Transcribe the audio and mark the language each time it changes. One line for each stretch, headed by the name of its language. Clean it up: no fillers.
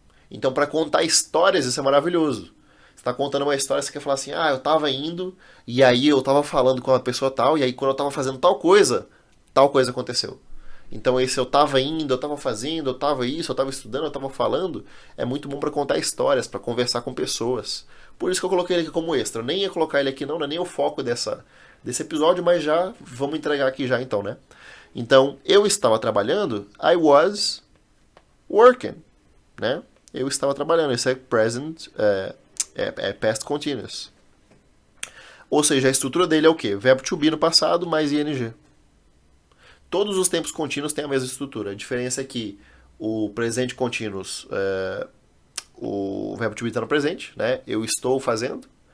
Portuguese: Então, para contar histórias, isso é maravilhoso. Você tá contando uma história, você quer falar assim, eu tava indo, e aí eu tava falando com uma pessoa tal, e aí quando eu tava fazendo tal coisa aconteceu. Então, esse eu tava indo, eu tava fazendo, eu tava isso, eu tava estudando, eu tava falando, é muito bom para contar histórias, para conversar com pessoas. Por isso que eu coloquei ele aqui como extra. Eu nem ia colocar ele aqui não é nem o foco desse episódio, mas já vamos entregar aqui já então, né? Então, eu estava trabalhando,
English: I was working,
Portuguese: né? Eu estava trabalhando, isso é present, past continuous. Ou seja, a estrutura dele é o quê? Verbo to be no passado mais ing. Todos os tempos contínuos têm a mesma estrutura. A diferença é que o presente continuous, o verbo to be está no presente, né? Eu estou fazendo.